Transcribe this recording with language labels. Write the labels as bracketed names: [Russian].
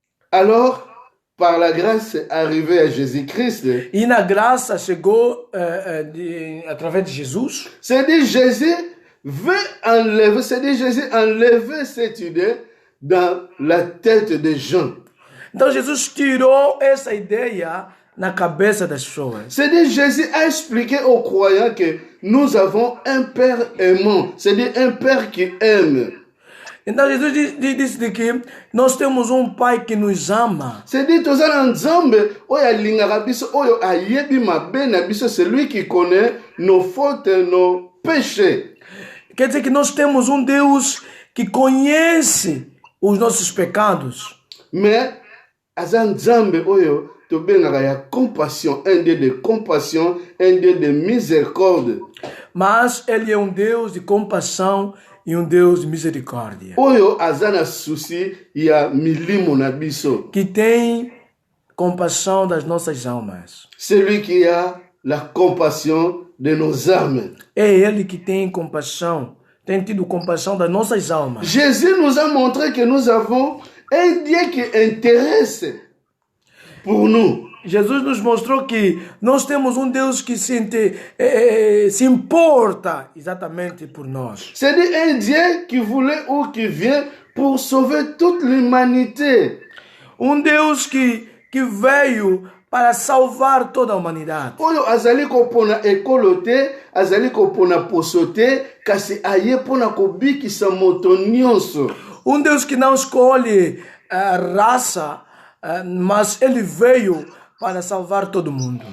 [French] Alors, par la grâce arrivée à Jésus-Christ, [Portuguese] E na graça chegou através de Jesus. [French] c'est-à-dire Jésus veut enlever, c'est-à-dire Jésus enlever cette idée dans la tête des gens. [Portuguese] Então Jesus tirou essa ideia na cabeça das pessoas. [French] C'est-à-dire Jésus a expliqué aux croyants que nous avons un Père aimant, c'est-à-dire un Père qui aime. [Portuguese] Então Jesus disse que nós temos um Pai que nos ama. [French] C'est-à-dire [Lingala] tozala Nzambe oyo alingaka biso oyo ayebi mabe na biso, [French] c'est lui qui connaît nos fautes, nos péchés. [Portuguese] Quer dizer que nós temos um Deus que conhece os nossos pecados. [French] Mais [Lingala] aza Nzambe oyo tobengaka ya [French] compassion, un Dieu de compassion, un Dieu de miséricorde. [Portuguese] Mas ele é um Deus de compaixão e um Deus de misericórdia. [Lingala] Oyo aza na susi ya milimo na biso. [Portuguese] Que tem compaixão das nossas almas. [French] Celui qui a la compassion de nos âmes. [Portuguese] É ele que tem compaixão, tem tido compaixão das nossas almas. [French] Jésus nous a montré que nous avons un Dieu qui intéresse pour nous. [Portuguese] Jesus nos mostrou que nós temos um Deus que se importa exatamente por nós. [French] C'est-à-dire un Dieu qui voulait ou qui vient pour sauver toute l'humanité. [Portuguese] Um Deus que veio para salvar toda a humanidade. [Lingala] Oyo azali kopona ekolo te, azali kopona poso te, kasi aye pona kobikisa moto nyonso. [Portuguese] Um Deus que não escolhe raça, mas ele veio para salvar todo mundo.